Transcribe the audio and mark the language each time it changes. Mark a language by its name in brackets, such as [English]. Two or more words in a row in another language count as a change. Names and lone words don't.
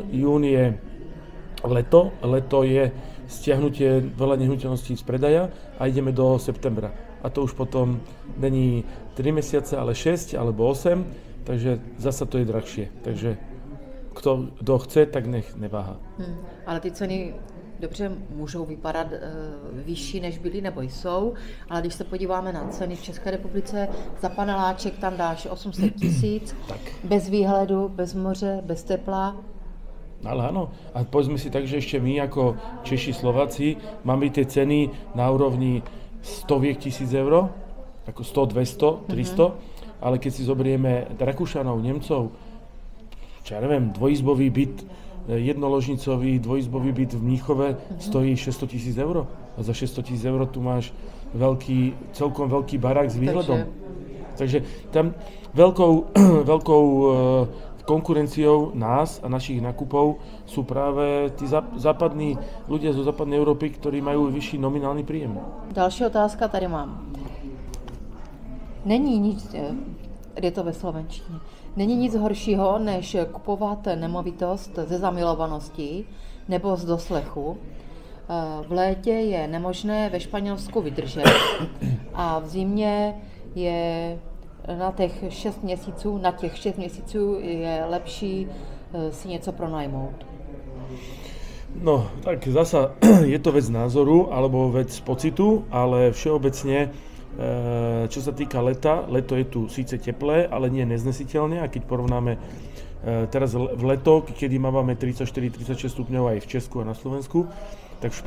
[Slovak] Jún je leto. Leto je stiahnutie veľa nehnuteľností z predaja a ideme do septembra. A to už potom není 3 mesiace, ale 6 alebo 8, takže zasa to je drahšie. Takže kto chce, tak nech neváha. [Czech] Ale ty ceny dobře můžou vypadat vyšší, než byly, nebo jsou, ale když se podíváme na ceny v České republice, za paneláček tam dáš 800 000, bez výhledu, bez moře, bez tepla. [Slovak] Ale áno, a povedzme si tak, že ešte my ako Češi, Slováci máme tie ceny na úrovni stoviek tisíc eur, ako 100, 200, 300, ale keď si zoberieme Rakúšanov, Nemcov, čo ja neviem, dvojizbový byt, jednoložnicový dvojizbový byt v Mníchove stojí 600 000 eur. A za 600 000 eur tu máš celkom veľký barák s výhľadom. Takže tam veľkou konkurenciou nás a našich nákupov sú práve tí západní ľudia zo západnej Európy, ktorí majú vyšší nominálny príjem. [Czech] Další otázka tady mám. Není nic, je to ve slovenštině, není nic horšího, než kupovat nemovitost ze zamilovanosti nebo z doslechu. V létě je nemožné ve Španělsku vydržet a v zimě je na těch 6 měsíců je lepší si něco pronajmout. [Slovak] No, tak zasa je to vec názoru alebo vec pocitu, ale všeobecne, čo sa týka leta, leto je tu síce teplé, ale nie neznesiteľné, a keď porovnáme teraz v leto, kedy máme 34-36 stupňov aj v Česku a na Slovensku, tak v